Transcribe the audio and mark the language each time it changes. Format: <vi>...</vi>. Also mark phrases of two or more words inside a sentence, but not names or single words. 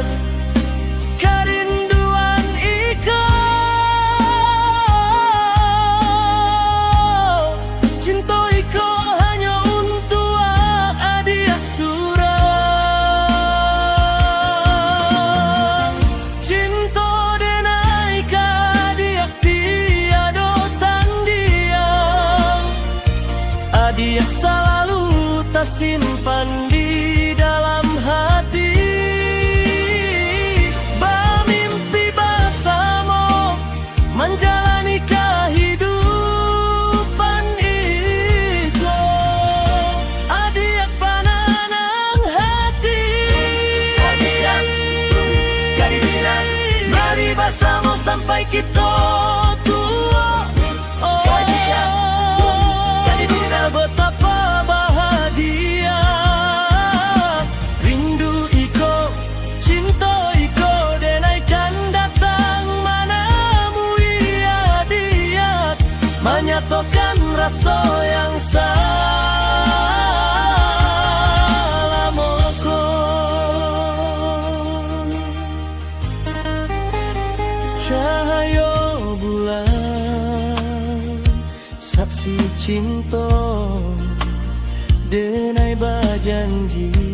<min>Kerinduan iko, cinta iko hanya untuk adik surang. Cinta denai kadiak tiada tandingan.</min> <id>Adik selalu tersimpan di dalam hati. Bermimpi bersama menjalani kehidupan itu. Adik pananang hati, adik Gadis Minang, mari bersama sampai kita tua. Oh, Gadis Minang, betapa bahagia.</id> <min>Rindu iko, cinta iko, denaikan datang menemui adik, menyatakan rasa yang salamoko.</min> <id>Cahaya bulan, saksi cinta, denai berjanji.</id>